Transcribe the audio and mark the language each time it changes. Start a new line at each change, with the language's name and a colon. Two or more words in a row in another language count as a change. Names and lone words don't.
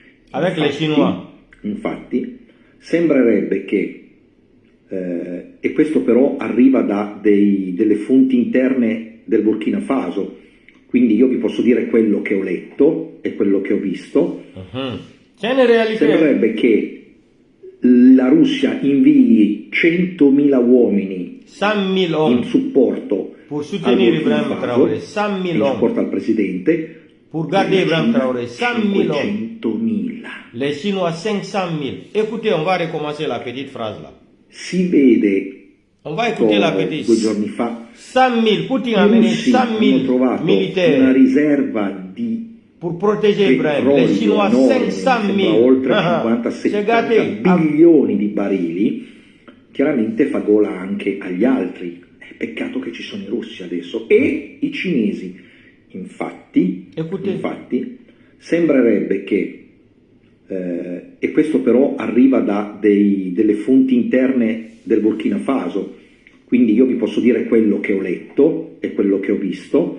Italian: Infatti sembrerebbe che e questo però arriva da delle fonti interne del Burkina Faso, quindi io vi posso dire quello che ho letto e quello che ho visto. Sembrerebbe che la Russia invii 100.000 uomini in supporto al Burkina Faso, in supporto al presidente.
French: Pour garder Ibrahim Traoré, 100.000 hommes. Les Chinois, 500.000. Écoutez, on va recommencer la petite phrase là.
Italian: Si vede,
French: on va écouter la petite.
Italian: 2 giorni fa, 100.000,
French: Poutine a mené 100.000 militaires.
Italian: Una riserva di
French: pour protéger Ibrahim. Les Chinois, 500.000.
Italian: Oltre 50-70 bilioni di barili, chiaramente fa gola anche agli altri. Peccato che ci sono i russi adesso e i cinesi. Infatti, sembrerebbe che e questo però arriva da delle fonti interne del Burkina Faso, quindi io vi posso dire quello che ho letto e quello che ho visto.